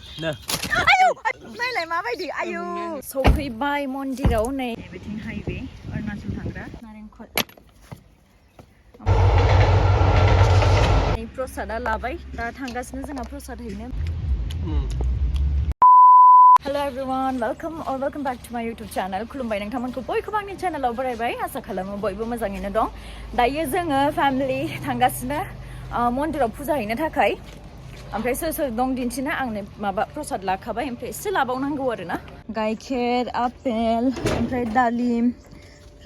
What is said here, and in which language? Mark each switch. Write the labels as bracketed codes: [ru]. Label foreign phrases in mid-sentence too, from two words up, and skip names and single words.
[brx] आयौ नायलाय माबायदि आयौ सफैबाय मन्दिराव नै बेथिं हाइवे अरुणाचल थांग्रा नारेंखल प्रसादा लाबाय दा थांगासिनो जोंहा प्रसाद हैनो [en] Hello everyone, welcome back to my YouTube channel. [brx] खुलुमबाय नोंथांमोनखौ बयखौबो आंनि चेनेलाव बरायबाय आसा खालामो बयबो मोजाङैनो दं दायो जोङो फेमिलि थांगासिनो मन्दिराव फुजा हैनो थाखाय ओमफ्राय सोर दं दिन्थिनो आंनो माबा प्रसाद लाखाबाय ओमफ्राय एसे लाबावनांगौ आरोना गाइखेर आपेल ओमफ्राय दालिम ओमफ्राय